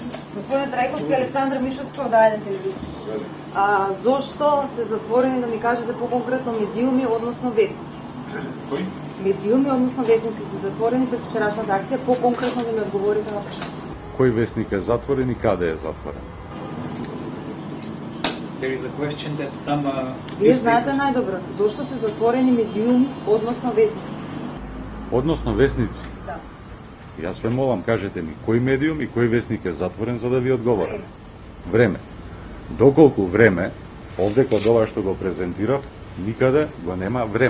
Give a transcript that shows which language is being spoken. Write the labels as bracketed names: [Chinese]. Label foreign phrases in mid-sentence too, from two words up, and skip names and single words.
[Macedonian] Господин Трајковски, Александра Мишовска од А1 телевизија. Зошто се затворени, да ми кажете по-конкретно, медиуми, односно вестници? Кои? Медиуми, односно вестници се затворени пред вчерашната акција, по-конкретно да ми одговорите на прашање. Кој вестник е затворен и каде е затворен? [English] There is a question that some [Macedonian] Вие знаете најдобро, зошто се затворени медиуми, односно вестници? Односно вестници? Да. Јас ве молам, кажете ми, кој медиум и кој вестник е затворен за да ви одговорам? Време. Доколку време, овде код ова што го презентирав, никаде го нема време.